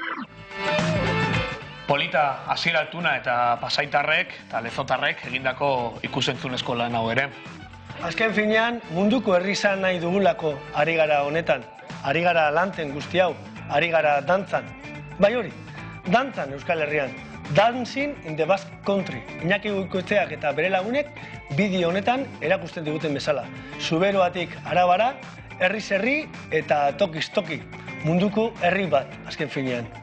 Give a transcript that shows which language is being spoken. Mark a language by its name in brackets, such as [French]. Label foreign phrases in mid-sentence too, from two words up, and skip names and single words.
[Basque] Polita Asier Altuna eta Pasaitarrek eta Lezotarrek egindako ikusentzunezko lan hau ere. Azken finean, munduko herri izan nahi dugulako ari gara honetan. Ari gara lanten guzti hau, ari gara dantzan. Bai hori, dantzan Euskal Herrian. [English] Dancing in the Basque Country. [Basque] Iñaki Goikoetxeak eta bere lagunek bideo honetan erakusten diguten bezala. Zuberoatik Arabara, herriz herri eta tokiz toki. Munduko herri bat, azken finean.